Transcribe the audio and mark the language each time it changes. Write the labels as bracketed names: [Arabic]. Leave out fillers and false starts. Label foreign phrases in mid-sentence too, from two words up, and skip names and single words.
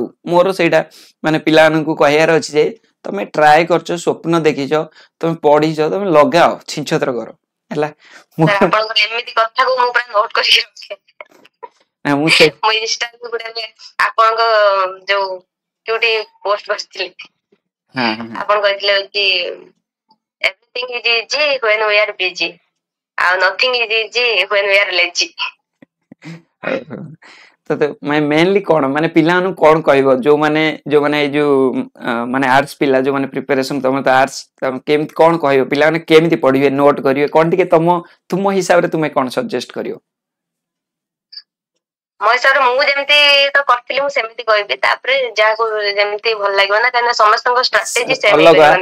[Odia] ମୋର ସେଇଟା ମାନେ ପିଲାମାନଙ୍କୁ କହିବାର ଅଛି ଯେ ତମେ ଟ୍ରାଏ କରିଛ, ସ୍ୱପ୍ନ ଦେଖିଛ, ତମେ ପଢିଛ, ତମେ ଲଗାଅ, ଛିଞ୍ଚତ୍ର କର ହେଲା। ଆପଣଙ୍କର ଏମିତି କଥାକୁ ମୁଁ ପୁରା ନୋଟ କରିକି ରଖେ। ମୁଁ ସେ ମୁଁ ଇନଷ୍ଟାରେ ଗୋଟେ ଆପଣଙ୍କ ଯୋଉ ଯୋଉଠି ପୋଷ୍ଟ କରିଥିଲି, ଆପଣ କହିଥିଲେ ହଉଛି [English] everything is easy when we are busy, [Odia] ଆଉ [English] nothing is easy when we are lazy। [Odia] ମେନଲି କଣ ମାନେ ପିଲାମାନଙ୍କୁ କଣ କହିବ, ଯୋଉମାନେ ଏଇ ଯୋଉ ମାନେ ଆର୍ଟସ ପିଲା ଯୋଉମାନେ ପ୍ରିପାରେସନ, ତମେ ତ ଆର୍ଟସ, କେମିତି କଣ କହିବ ପିଲାମାନେ କେମିତି ପଢିବେ, ନୋଟ କରିବେ, କଣ ଟିକେ ତୁମ ହିସାବରେ ତୁମେ କଣ ସଜେଷ୍ଟ କରିବ? ମୋ ହିସାବରେ ମୁଁ ଯେମିତି ତ କରିଥିଲି ମୁଁ ସେମିତି କହିବି, ତାପରେ ଯାହାକୁ ଯେମିତି ଭଲ ଲାଗିବ ନା, କାହିଁକିନା ସମସ୍ତଙ୍କ [English] strategy same [Odia] ହେଇପାରିବନି।